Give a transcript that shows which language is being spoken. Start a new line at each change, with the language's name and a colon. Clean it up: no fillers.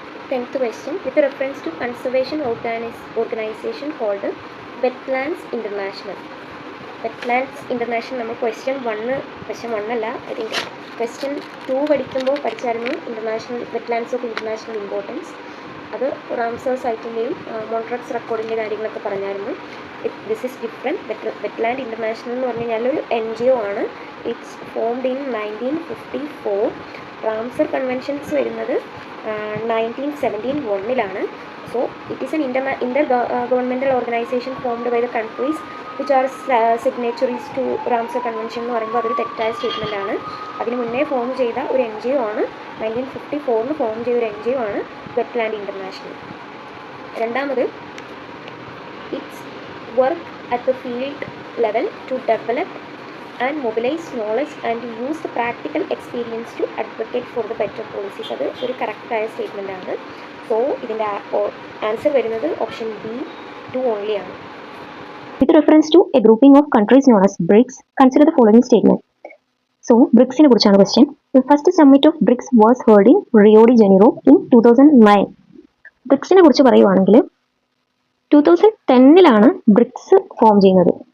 English: 10th question, with reference to conservation organization called Wetlands International.
Malayalam: Wetlands International നമ്മൾ question 1 അല്ല, I think question 2 പഠിച്ചായിരുന്നു. Wetlands of international importance. അത് Ramsar സൈറ്റിൻ്റെയും മോൺട്രക്സ് റെക്കോർഡിൻ്റെ കാര്യങ്ങളൊക്കെ പറഞ്ഞായിരുന്നു.
English: This is different.
Malayalam: Wetland international എന്ന് പറഞ്ഞു കഴിഞ്ഞാൽ ഒരു NGO ആണ്.
English: It's formed in 1954.
Malayalam: Ramsar conventions വരുന്നത്
English: 1971 So it is an intergovernmental organization formed by the countries which are signatories to Ramsar convention
Malayalam: എന്ന് പറയുമ്പോൾ അതൊരു തെറ്റായ സ്റ്റേറ്റ്മെൻ്റ് ആണ്. അതിന് മുന്നേ ഫോം ചെയ്ത ഒരു NGO ആണ്, 1954 ഫോം ചെയ്ത ഒരു NGO ആണ് വെറ്റ്ലാൻഡ് ഇൻ്റർനാഷണൽ.
English: രണ്ടാമത്, it's work at the field level to develop and mobilise knowledge and use the practical experience to advocate for the better policies.
Malayalam: അത് ഒരു കറക്റ്റായ സ്റ്റേറ്റ്മെൻ്റ് ആണ്. സോ ഇതിൻ്റെ ആൻസർ വരുന്നത് ഓപ്ഷൻ B2 ഓൺലി ആണ്.
English: With reference to a grouping of countries known as BRICS, consider the following statement. So,
Malayalam: BRICSനെ കുറിച്ചാണ്
English: question. The first summit of BRICS was held in Rio de Janeiro in 2009.
Malayalam: BRICSനെ കുറിച്ച് പറയുവാണെങ്കിൽ 2010-ലാണ് BRICS form ചെയ്യുന്നത്.